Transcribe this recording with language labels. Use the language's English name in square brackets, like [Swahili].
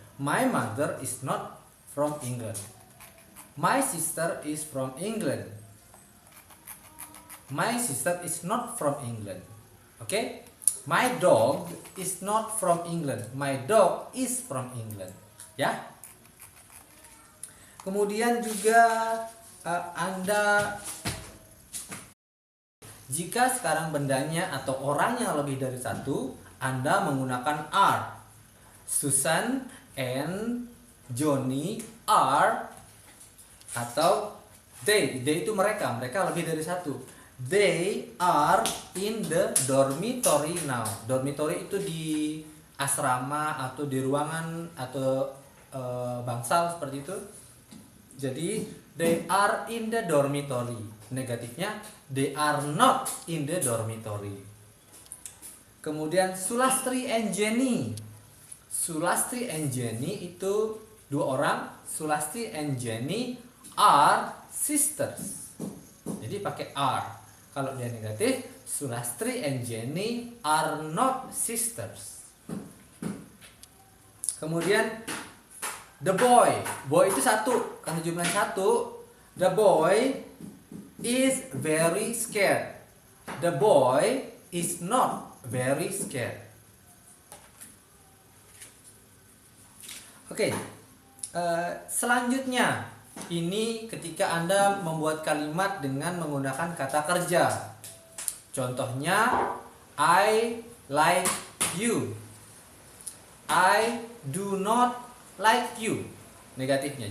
[English] My mother is not from England. My sister is from England. My sister is not from England. Oke? My dog is not from England. My dog is from England. Ya. [Indonesian] Kemudian juga Anda, jika sekarang bendanya atau orangnya lebih dari satu, Anda menggunakan are. [English] Susan and Johnny are, [Indonesian] atau they itu mereka lebih dari satu. [English] They are in the dormitory now. [Indonesian] Dormitory itu di asrama atau di ruangan atau bangsal seperti itu. Jadi [English] they are in the dormitory. [Indonesian] Negatifnya [English] they are not in the dormitory. [Indonesian] Kemudian Sulastri and Jenny. Sulastri and Jenny itu dua orang. [English] Sulastri and Jenny are sisters. [Indonesian] Jadi pakai are. Kalau dia negatif, [English] Sulastri and Jenny are not sisters. [Indonesian] Kemudian the boy itu satu, karena jumlahnya satu. [English] The boy is very scared. The boy is not very scared. [Indonesian] Oke, selanjutnya ini ketika Anda membuat kalimat dengan menggunakan kata kerja. Contohnya [English] I like you. I do not like you. [Indonesian] Negatifnya.